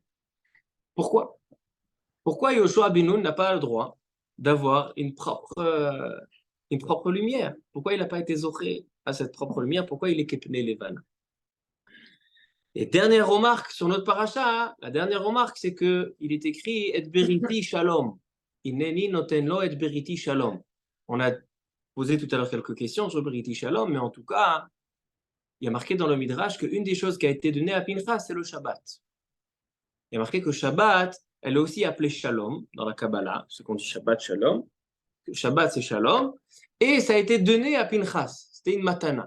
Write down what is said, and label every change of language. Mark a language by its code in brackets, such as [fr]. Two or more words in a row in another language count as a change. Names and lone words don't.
[fr] Pourquoi Yoshua Binoun n'a pas le droit d'avoir une propre lumière? Pourquoi il n'a pas été zoché à cette propre lumière? Pourquoi il est [he] כפני לבן? [fr] Et dernière remarque sur notre paracha, la dernière remarque, c'est qu'il est écrit [he] את בריתי שלום. הנני נותן לו את בריתי שלום. [fr] On a posé tout à l'heure quelques questions sur [he] בריתי שלום, [fr] mais en tout cas, il y a marqué dans le Midrash qu'une des choses qui a été donnée à Pinchas, c'est le Shabbat. Il y a marqué que Shabbat, elle est aussi appelée Shalom dans la Kabbalah, ce qu'on dit [he] שבת שלום. [fr] Shabbat, c'est Shalom. Et ça a été donné à Pinchas. C'était une matana.